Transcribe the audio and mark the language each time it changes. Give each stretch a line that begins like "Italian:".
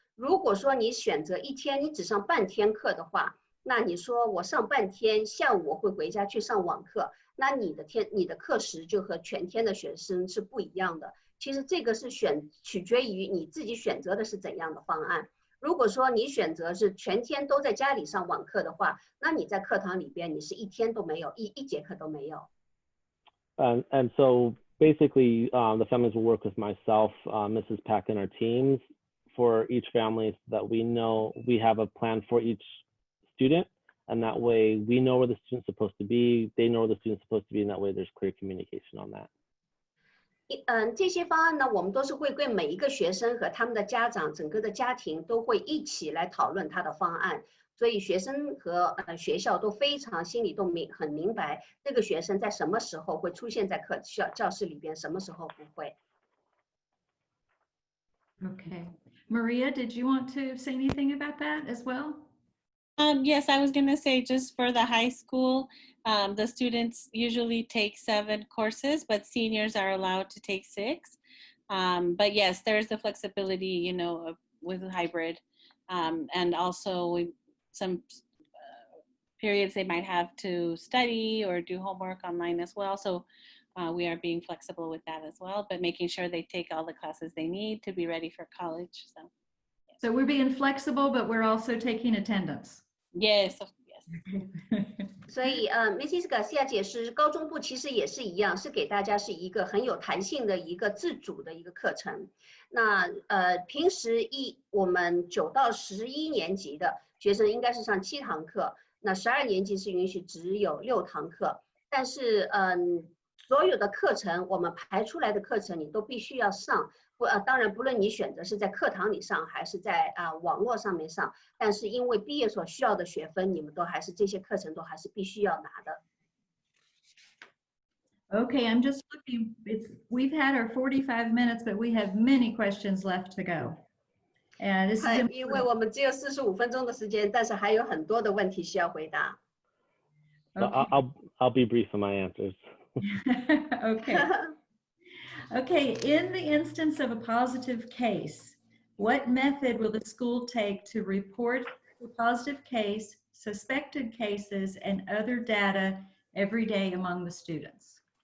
Chinese: 如果说你选择一天你只上半天课的话，那你说我上半天，下午我会回家去上网课，那你的课时就和全天的学生是不一样的。其实这个是取决于你自己选择的是怎样的方案。如果说你选择是全天都在家里上网课的话，那你在课堂里边你是一天都没有，一节课都没有。
English: And so basically, the families will work with myself, Mrs. Pack, and our teams for each family so that we know we have a plan for each student. And that way we know where the student's supposed to be, they know where the student's supposed to be, and that way there's clear communication on that.
Chinese: 这些方案呢，我们都是会跟每一个学生和他们的家长，整个的家庭都会一起来讨论他的方案。所以学生和学校都非常心里都很明白，这个学生在什么时候会出现在教室里边，什么时候不会。
English: Okay. Maria, did you want to say anything about that as well? Yes, I was going to say just for the high school, the students usually take 7 courses, but seniors are allowed to take 6. But yes, there's the flexibility, you know, with hybrid. And also some periods they might have to study or do homework online as well. So we are being flexible with that as well, but making sure they take all the classes they need to be ready for college. So we're being flexible, but we're also taking attendance. Yes, yes.
Chinese: 所以Mrs. Garcia 解释，高中部其实也是一样，是给大家是一个很有弹性的一个自主的一个课程。那平时我们9到11年级的学生应该是上7堂课，那12年级是允许只有6堂课。但是所有的课程我们排出来的课程你都必须要上。当然，不论你选择是在课堂里上还是在网络上面上，但是因为毕业所需要的学分，你们都还是这些课程都还是必须要拿的。
English: Okay, I'm just looking. We've had our 45 minutes, but we have many questions left to go. And this is
Chinese: 因为我们只有45分钟的时间，但是还有很多的问题需要回答。
English: So I'll be brief in my answers. Okay. Okay, in the instance of a positive case, what method will the school take to report the positive case, suspected cases, and other data every day among the students?